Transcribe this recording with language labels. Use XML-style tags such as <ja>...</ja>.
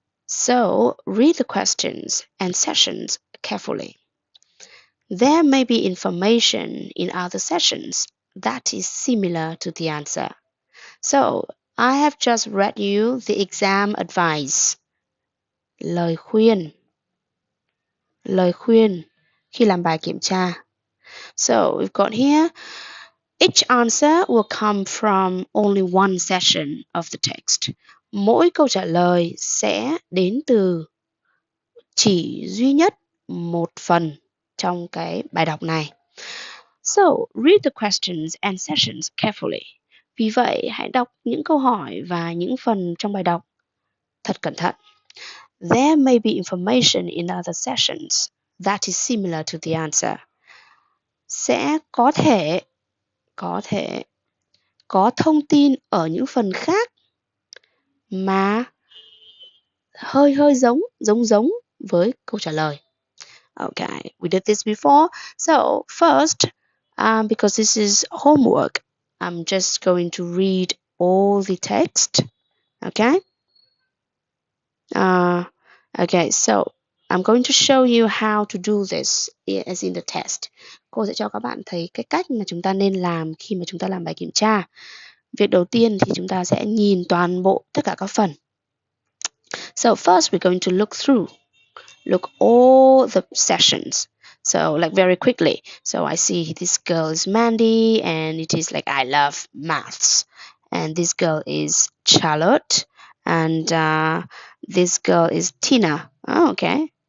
<en>So read the questions and sessions carefully. There may be information in other sessions that is similar to the answer. So I have just read you the exam advice.</en> <vi>Lời khuyên khi làm bài kiểm tra.</vi> <en>So we've got here, each answer will come from only one section of the text.</en> <vi>Mỗi câu trả lời sẽ đến từ chỉ duy nhất một phần trong cái bài đọc này.</vi> <en>So, read the questions and sessions carefully.</en> <vi>Vì vậy, hãy đọc những câu hỏi và những phần trong bài đọc thật cẩn thận.</vi> <en>There may be information in other sessions that is similar to the answer.</en> <vi>Sẽ có thể có thông tin ở những phần khác mà hơi giống với câu trả lời.</vi> <en>Okay, we did this before. So first, because this is homework, I'm just going to read all the text. Okay. Okay, so I'm going to show you how to do this as in the test.</en> <vi>Cô sẽ cho các bạn thấy cái cách mà chúng ta nên làm khi mà chúng ta làm bài kiểm tra. Việc đầu tiên thì chúng ta sẽ nhìn toàn bộ tất cả các phần.</vi> <en>So first we're going to look all the sessions. So like very quickly. So I see this girl is Mandy and it is like I love maths. And this girl is Charlotte and this girl is Tina. Oh, okay.</en>